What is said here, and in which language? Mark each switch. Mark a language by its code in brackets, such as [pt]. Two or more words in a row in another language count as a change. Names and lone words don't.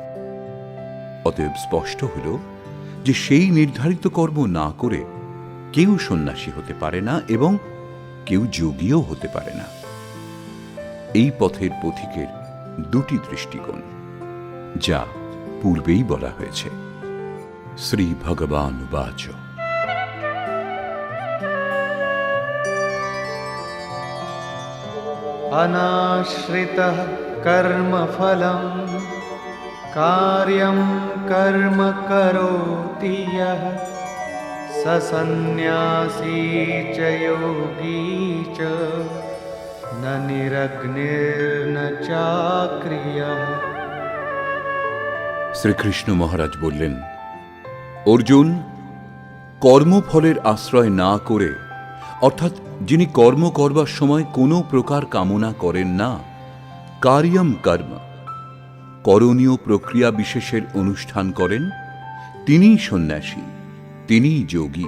[bn] অতএব স্পষ্ট হল যে সেই নির্ধারিত কর্ম না করে কেউ সন্ন্যাসী হতে পারে না এবং কেউ যোগীও হতে পারে না। এই পথের পথিকের দুটি দৃষ্টিকোণ, যা পূর্বেই বলা হয়েছে। [sa] শ্রী ভগবান বাচ। अनाश्रितः कर्मफलं कार्यं कर्म करोति यः स सन्न्यासी च योगी च न निरग्निर्न चाक्रियः। [bn] শ্রীকৃষ্ণ মহারাজ বললেন, অর্জুন, কর্মফলের আশ্রয় না করে, অর্থাৎ যিনি কর্ম করবার সময় কোনো প্রকার কামনা করেন না, [sa] কার্যম কর্ম, [bn] করণীয় প্রক্রিয়া বিশেষের অনুষ্ঠান করেন, তিনিই সন্ন্যাসী, তিনিই যোগী।